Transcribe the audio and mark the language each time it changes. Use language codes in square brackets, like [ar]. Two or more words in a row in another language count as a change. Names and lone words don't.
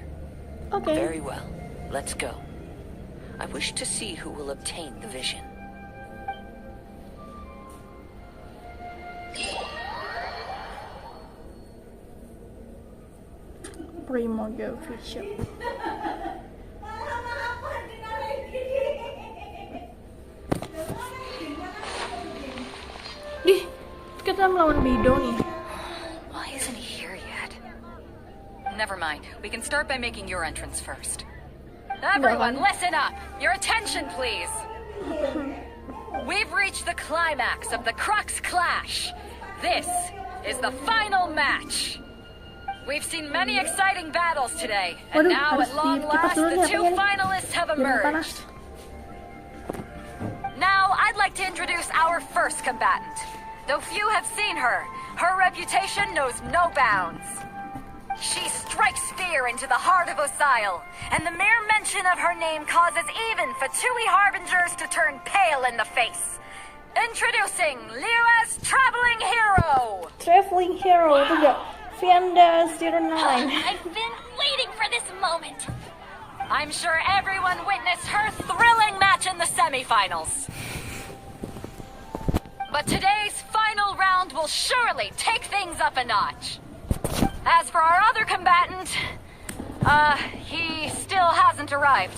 [en] Okay. Very well. Let's go. I wish to see who will obtain the vision. Primordial Vision. [id] Dih, kita melawan Bido nih. [en] Why isn't he here yet? Never mind. We can start by making your entrance first. Everyone, listen up! Your attention, please! We've reached the climax of the Crux Clash. This is the final match. We've seen many exciting battles today, and [id] Waduh, [en] now [id] harus [en] at long [id] dikipas [en] last, [id] dulu [en] the [id] nih [en] two [id] apanya nih. [en] finalists have [id] Biar nggak panas. [en] emerged. Now, I'd like to introduce our first combatant. Though few have seen her, her reputation knows no bounds. She strikes fear into the heart of Osile, and the mere mention of her name causes even Fatui Harbingers to turn pale in the face. Introducing Liu's Traveling Hero! [id] Traveling Hero itu gak Vianda 09. [en] I've been waiting for this moment. I'm sure everyone witnessed her thrilling match in the semifinals. But today's final round will surely take things up a notch. As for our other combatant, he still hasn't arrived.